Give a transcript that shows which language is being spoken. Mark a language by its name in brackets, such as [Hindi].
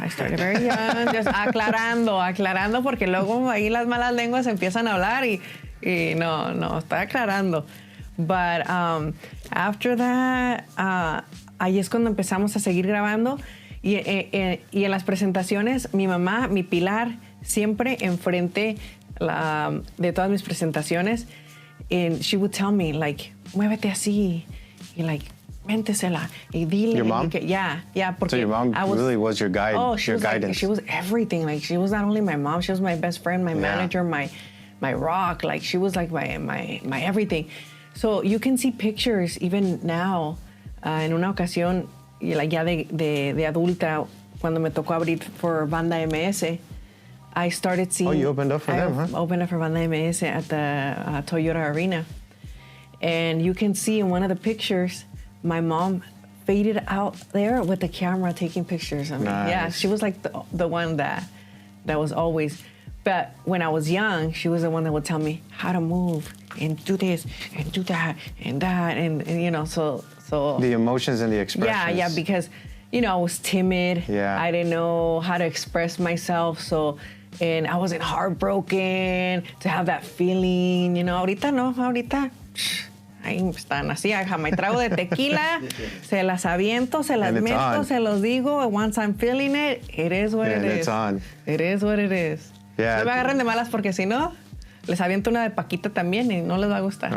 [English] I started very young, just [Spanish] aclarando, porque luego ahí las malas lenguas empiezan a hablar y no, estoy aclarando. [English] But after that, [Spanish] ahí es cuando empezamos a seguir grabando y en las presentaciones, mi mamá, mi pilar, siempre enfrente de todas mis presentaciones. [English] And she would tell me, like, [Spanish] muévete así. Y, like, méntesela. Y dile. [English] Your mom? Yeah. [Spanish] Porque [English] so your mom really was your guide, your guidance. Like, she was everything. Like, she was not only my mom, she was my best friend, my manager, my rock. Like, she was like my everything. So you can see pictures even now. [Spanish] En una ocasión, like, ya de adulta, cuando me tocó abrir for Banda MS, [English] I started seeing... Oh, you opened up for them, huh? I opened up for Banda MS at the Toyota Arena. And you can see in one of the pictures, my mom faded out there with the camera taking pictures of me. Nice. Yeah, she was like the one that was always... But when I was young, she was the one that would tell me how to move and do this and do that and you know, so... The emotions and the expressions. Yeah, because, you know, I was timid. Yeah. I didn't know how to express myself, so... And I wasn't heartbroken to have that feeling, you know. [Spanish] Ahorita no, ahorita... Ahí están así, me trago de tequila, se las aviento, se las meto, se los digo, [English] and once I'm feeling it, it is what it is. It's on. It is what it is. Yeah. [Spanish] No me agarren de malas porque si no, les aviento una de Paquita también y no les va a gustar.